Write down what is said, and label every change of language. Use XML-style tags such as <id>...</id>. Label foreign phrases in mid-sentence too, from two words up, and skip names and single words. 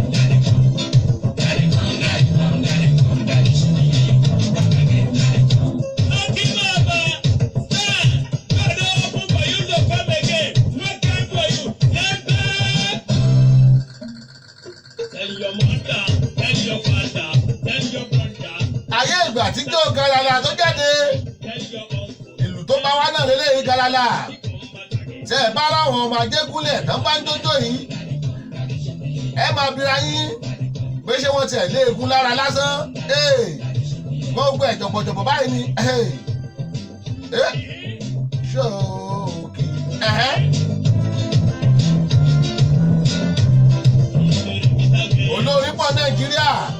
<en>Daddy come, daddy come, daddy come, daddy come, daddy Shoki, you come back again. Daddy come. Okay, Baba, stand. God open for you to come again. No time for you. Tell your mother, tell your father, tell your brother,</en> <yo>Ayé ìgbà àtijọ́ galala tó jáde</yo> <en>tell your uncle.</en> <yo>ìlú tó bá wá náà lélẹ́yìn galala tẹ́ ẹ bá ráwọn ọmọ Ajégúnlẹ̀ tán bá ń jójó yìí ẹ máa bira yín pé ṣé wọ́n tiẹ̀ lé egun lára lásán wọ́n gbọ́ ẹ̀ jọ̀bọ̀jọ̀bọ̀ báyìí ni Shoki olórin pọ̀ Nàìjíríà</yo>